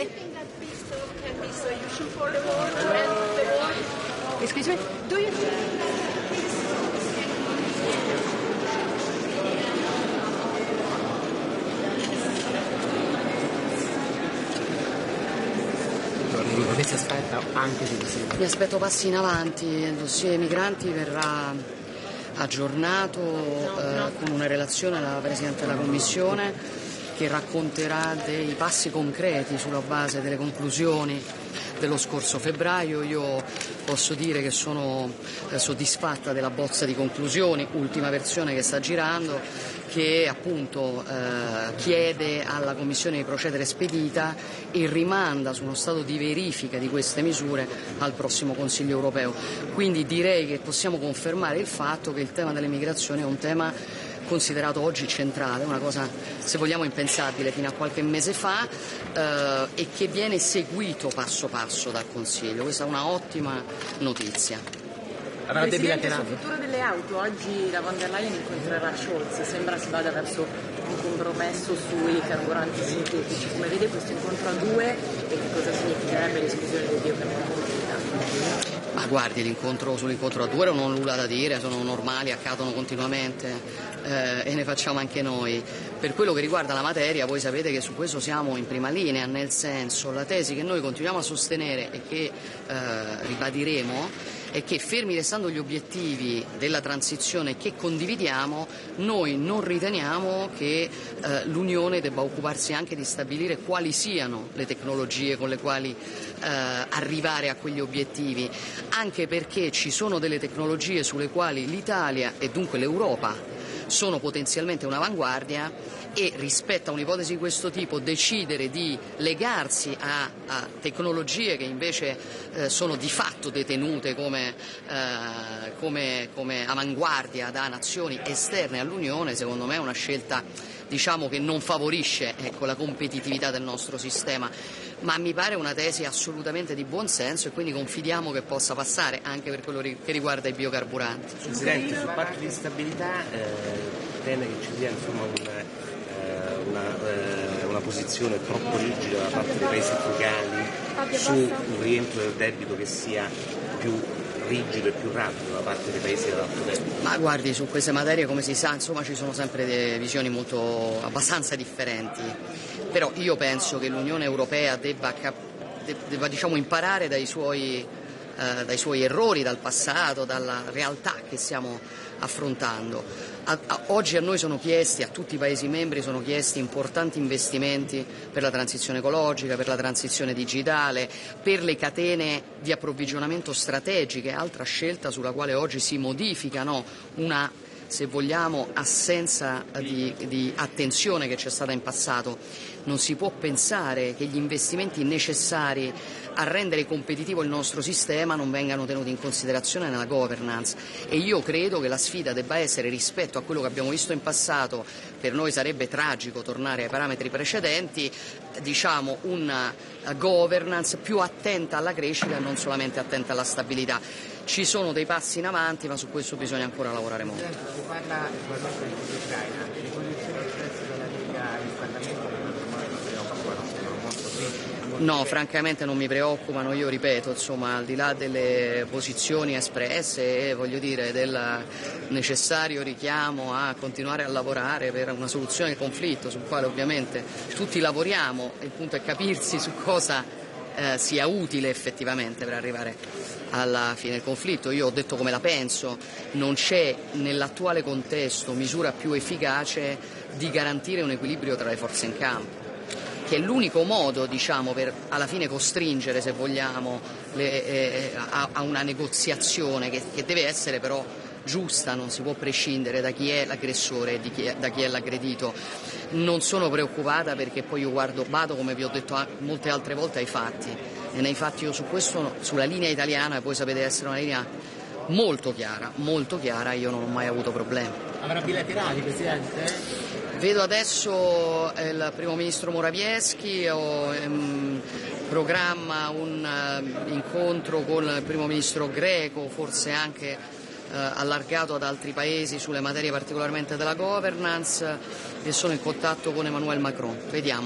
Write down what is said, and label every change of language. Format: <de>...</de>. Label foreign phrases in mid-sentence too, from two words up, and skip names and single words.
<en>Do you think that peace talk can be solution for the war to end the war? Excuse me? Do you think that peace talks can</en> <it>Mi aspetto passi in avanti, il dossier migranti verrà aggiornato con una relazione alla Presidente della Commissione che racconterà dei passi concreti sulla base delle conclusioni dello scorso febbraio. Io posso dire che sono soddisfatta della bozza di conclusioni, ultima versione che sta girando, che appunto chiede alla Commissione di procedere spedita e rimanda su uno stato di verifica di queste misure al prossimo Consiglio europeo. Quindi direi che possiamo confermare il fatto che il tema delle migrazioni è un tema considerato oggi centrale, una cosa se vogliamo impensabile fino a qualche mese fa e che viene seguito passo passo dal Consiglio. Questa è una ottima notizia. Presidente, sul futuro delle auto, oggi la von der Leyen incontrerà Scholz, sembra si vada verso un compromesso sui carburanti sintetici. Come vede questo incontro a due e che cosa significherebbe l'esclusione dei biocarburanti? Ma guardi, sull'incontro a due non ho nulla da dire, sono normali, accadono continuamente e ne facciamo anche noi. Per quello che riguarda la materia, voi sapete che su questo siamo in prima linea, nel senso, la tesi che noi continuiamo a sostenere e che ribadiremo è che, fermi restando gli obiettivi della transizione che condividiamo, noi non riteniamo che l'Unione debba occuparsi anche di stabilire quali siano le tecnologie con le quali arrivare a quegli obiettivi, anche perché ci sono delle tecnologie sulle quali l'Italia e dunque l'Europa sono potenzialmente un'avanguardia e rispetto a un'ipotesi di questo tipo decidere di legarsi a tecnologie che invece sono di fatto detenute come avanguardia da nazioni esterne all'Unione, secondo me è una scelta, diciamo, che non favorisce, ecco, la competitività del nostro sistema, ma mi pare una tesi assolutamente di buon senso e quindi confidiamo che possa passare anche per quello che riguarda i biocarburanti. Presidente, sul patto di stabilità teme che ci sia insomma una posizione troppo rigida da parte dei paesi frugali su un rientro del debito che sia più rigido e più rapido da parte dei paesi dell'alto debito. Ma guardi, su queste materie, come si sa, insomma, ci sono sempre delle visioni abbastanza differenti, però io penso che l'Unione Europea debba diciamo, imparare dai suoi errori, dal passato, dalla realtà che stiamo affrontando. Oggi a noi sono chiesti, a tutti i Paesi membri sono chiesti importanti investimenti per la transizione ecologica, per la transizione digitale, per le catene di approvvigionamento strategiche, altra scelta sulla quale oggi si modifica, una, se vogliamo, assenza di attenzione che c'è stata in passato. Non si può pensare che gli investimenti necessari a rendere competitivo il nostro sistema non vengano tenuti in considerazione nella governance, e io credo che la sfida debba essere, rispetto a quello che abbiamo visto in passato, per noi sarebbe tragico tornare ai parametri precedenti, diciamo una governance più attenta alla crescita e non solamente attenta alla stabilità. Ci sono dei passi in avanti, ma su questo bisogna ancora lavorare molto. Si parla naturalmente di Ucraina, le posizioni espresse dalla Lega in Parlamento non preoccupano, sono molto critiche. No, francamente non mi preoccupano, io ripeto, insomma, al di là delle posizioni espresse, voglio dire, del necessario richiamo a continuare a lavorare per una soluzione del conflitto, sul quale ovviamente tutti lavoriamo, il punto è capirsi su cosa sia utile effettivamente per arrivare alla fine del conflitto. Io ho detto come la penso, non c'è nell'attuale contesto misura più efficace di garantire un equilibrio tra le forze in campo, che è l'unico modo, diciamo, per alla fine costringere, se vogliamo, a una negoziazione che deve essere però giusta, non si può prescindere da chi è l'aggressore e da chi è l'aggredito. Non sono preoccupata perché poi io vado, come vi ho detto molte altre volte, ai fatti, e nei fatti io su questo, sulla linea italiana, voi sapete essere una linea molto chiara, io non ho mai avuto problemi. Avrà bilaterali, Presidente? Vedo adesso il primo ministro Morawiecki, programma un incontro con il primo ministro greco, forse anche allargato ad altri paesi sulle materie particolarmente della governance, e sono in contatto con Emmanuel Macron. Vediamo.</it>